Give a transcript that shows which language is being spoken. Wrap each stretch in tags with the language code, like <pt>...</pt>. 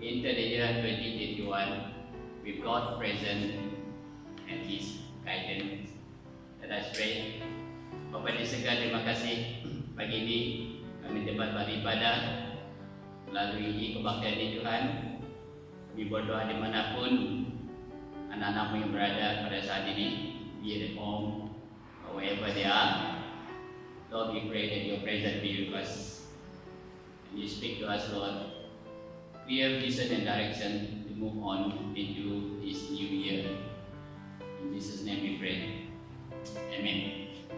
<en>Enter the year 2021 with God present and His guidance. Let us pray.</en> <ms>Bapa di surga, terima kasih pagi ini kami dapat beribadah melalui kebaktian ini Tuhan. Kami berdoa dimanapun anak-anakmu yang berada pada saat ini,</ms> <en>be at home or wherever they are. Lord, we pray that your presence be with us and you speak to us, Lord. Clear vision and direction to move on into this new year. In Jesus' name we pray. Amen.</en>